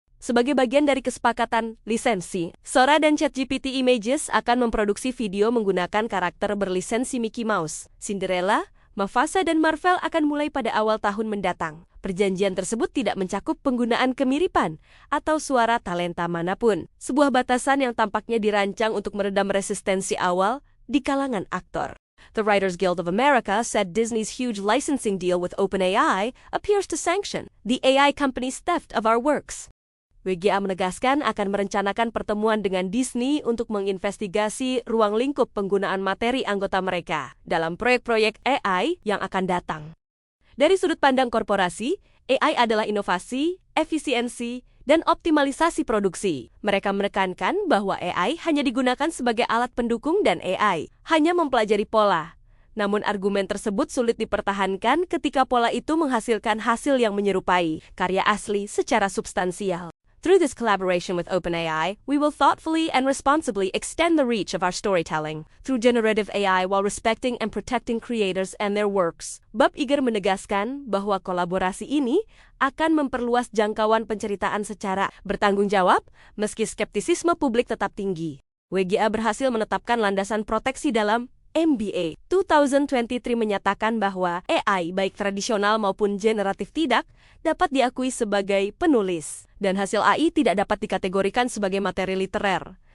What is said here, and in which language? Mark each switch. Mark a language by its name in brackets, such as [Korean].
[Indonesian] Sebagai bagian dari kesepakatan lisensi, Sora dan ChatGPT Images akan memproduksi video menggunakan karakter berlisensi Mickey Mouse, Cinderella, Mufasa, dan Marvel akan mulai pada awal tahun mendatang. Perjanjian tersebut tidak mencakup penggunaan kemiripan atau suara talenta manapun, sebuah batasan yang tampaknya dirancang untuk meredam resistensi awal di kalangan aktor. [English] The Writers Guild of America said Disney's huge licensing deal with OpenAI appears to sanction the AI company's theft of our works. [Indonesian] WGA menegaskan akan merencanakan pertemuan dengan Disney untuk menginvestigasi ruang lingkup penggunaan materi anggota mereka dalam proyek-proyek AI yang akan datang. Dari sudut pandang korporasi, AI adalah inovasi, efisiensi, dan optimalisasi produksi. Mereka menekankan bahwa AI hanya digunakan sebagai alat pendukung dan AI hanya mempelajari pola. Namun argumen tersebut sulit dipertahankan ketika pola itu menghasilkan hasil yang menyerupai karya asli secara substansial. [English] Through this collaboration with OpenAI, we will thoughtfully and responsibly extend the reach of our storytelling through generative AI while respecting and protecting creators and their works. [Indonesian] Bob Iger menegaskan bahwa kolaborasi ini akan memperluas jangkauan penceritaan secara bertanggung jawab, meski skeptisisme publik tetap tinggi. WGA berhasil menetapkan landasan proteksi dalam MBA 2023 menyatakan bahwa AI baik tradisional maupun generatif tidak dapat diakui sebagai penulis, dan hasil AI tidak dapat dikategorikan sebagai materi literer.